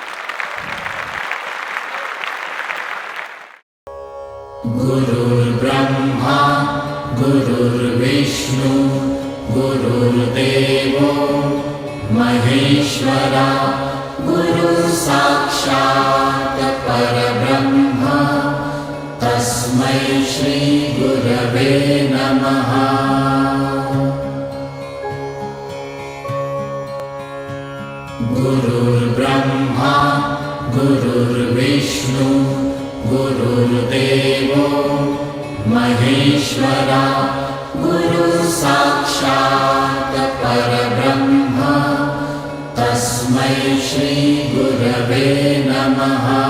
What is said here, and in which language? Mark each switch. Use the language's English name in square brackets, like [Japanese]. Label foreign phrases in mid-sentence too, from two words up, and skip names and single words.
[Sanskrit] గురుర్బ్రహ్మా గురుర్విష్ణు గురుర్దేవో మహేశ్వరా గురుర్ సాక్షాత్ పరబ్రహ్మ తస్మై శ్రీ గురవే నమః. గురుర్బ్రహ్మా గురుర్విష్ణు గురుర్దేవో మహేశ్వరా గురుర్ సాక్షాత్ పరబ్రహ్మ తస్మై तस्मै श्री गुरवे नमः।